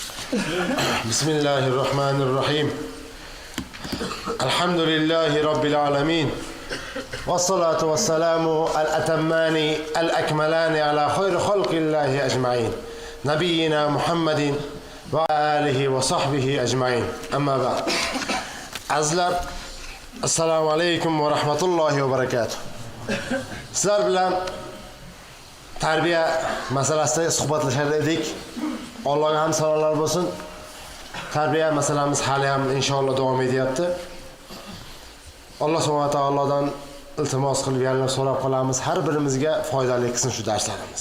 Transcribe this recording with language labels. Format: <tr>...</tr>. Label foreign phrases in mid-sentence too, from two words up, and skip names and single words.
<ar>بسم الله الرحمن الرحيم. الحمد لله رب العالمين. والصلاة والسلام الأتمان الأكملان على خير خلق الله أجمعين. نبينا محمد وعلى آله وصحبه أجمعين. أما بعد. Azizlar, السلام عليكم ورحمة الله وبركاته.</ar> <uz>Sizlar bilan tarbiya masalasida suhbatlashar edik. Allohga ham sanolar bo'lsin. Tarbiya masalamiz hali ham inshaalloh davom etyapti. Alloh subhanahu va taolodan iltimos qilib yana so'rab qolamiz, har birimizga foydali qilsin shu darslarimiz.</uz>